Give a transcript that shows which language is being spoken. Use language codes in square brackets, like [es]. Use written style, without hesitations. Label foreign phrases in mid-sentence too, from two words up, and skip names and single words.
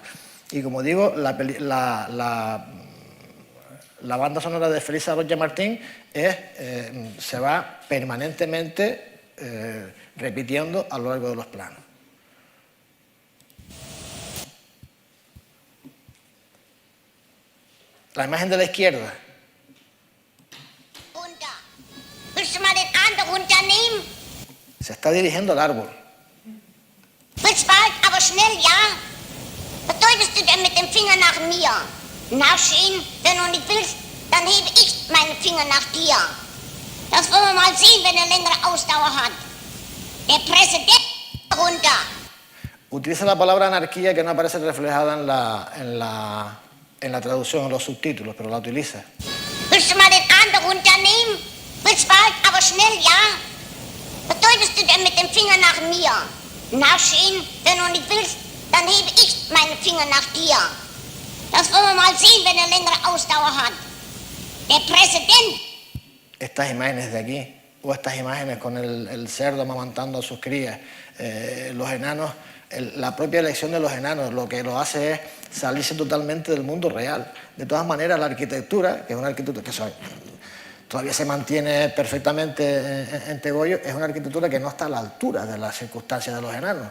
[es] Y como digo, la banda sonora de Felisa Rocha Martín se va permanentemente repitiendo a lo largo de los planos. La imagen de la izquierda. [de] Willst du mal den anderen runternehmen? [es] Se está dirigiendo al árbol. [de] Willst bald, aber schnell, ja? Was deutest du denn mit dem Finger nach mir? Nachsehen, wenn du nicht willst, dann hebe ich meinen Finger nach dir. Das wollen wir mal sehen, wenn er längere Ausdauer hat. Der Präsident runter. [es] Utiliza la palabra anarquía que no aparece reflejada en la traducción, en los subtítulos, pero la utiliza. [de] Willst du mal den anderen runternehmen? Willst bald, aber schnell, ja? Was deutest du denn mit dem Finger nach mir? Nachsehen, wenn du nicht willst, dann hebe ich meinen Finger nach dir. Das wollen wir mal sehen, wenn er längere Ausdauer hat. Der Präsident. [es] Estas imágenes de aquí, o estas imágenes con el cerdo amamantando a sus crías, los enanos, la propia elección de los enanos, lo que lo hace es salirse totalmente del mundo real. De todas maneras, la arquitectura, que es una arquitectura que todavía se mantiene perfectamente en Tegollo, es una arquitectura que no está a la altura de las circunstancias de los enanos.